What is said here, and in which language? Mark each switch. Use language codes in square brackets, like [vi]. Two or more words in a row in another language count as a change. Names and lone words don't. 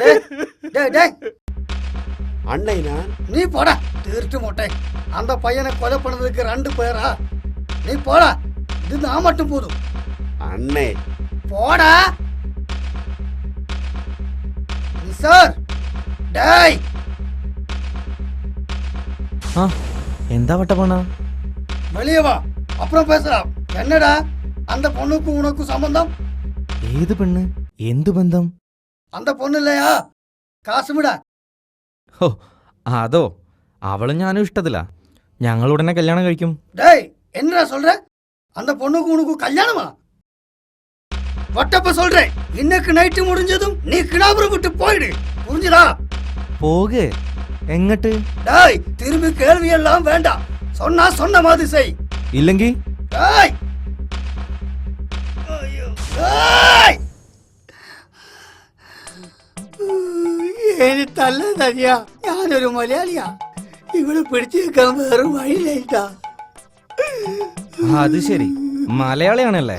[ta] அண்ணைனா நீ போடா திருட்டு மொட்டை. அந்த பையனை கொலை பண்ணதுக்கு 2 பேரா? நீ போடா, இது நான் மட்டும் போதும். அண்ணே போடா சார். டேய், [ml] എന്താ വട്ടപ്പണ്ണ? [ta] வெளியே வா, அப்புறம் பேசலாம். என்னடா அந்த பொண்ணுக்கும் உனக்கும் சம்பந்தம்? [ml] ഏത് പെണ്ണ്? എന്തു ബന്ധം? [ta] அந்த பொண்ணு இல்லையா காசுமிடா? [ml] ഹോ, അതോ? അവളും ഞാനും ഇഷ്ടത്തില്ല. ഞങ്ങൾ ഉടനെ കല്യാണം കഴിക്കും. [ta] டேய், என்னடா சொல்ற? அந்த பொண்ணுக்கும் உனக்கும் கல்யாணமா? வட்டப்ப சொல்றேன், இன்னைக்கு நைட்டு முடிஞ்சதும் நீ கிணாபுரம் விட்டு போயிடு, புரிஞ்சுதா? [ml] പോകെ എങ്ങട്ട്? [ta] டேய், திரும்பி கேள்வி எல்லாம் வேண்டாம், சொன்ன மாதிரி செய். [ml] ഇല്ലെങ്കിൽ ஏய் ഏയ്! ഇനി തല്ലതറിയാ, ഞാനൊരു മലയാളിയാ. ഇവിടെ പിടിച്ചു വെക്കാൻ വേറെ വഴിയില്ലായിട്ടാ. അത് ശരി, മലയാളിയാണല്ലേ?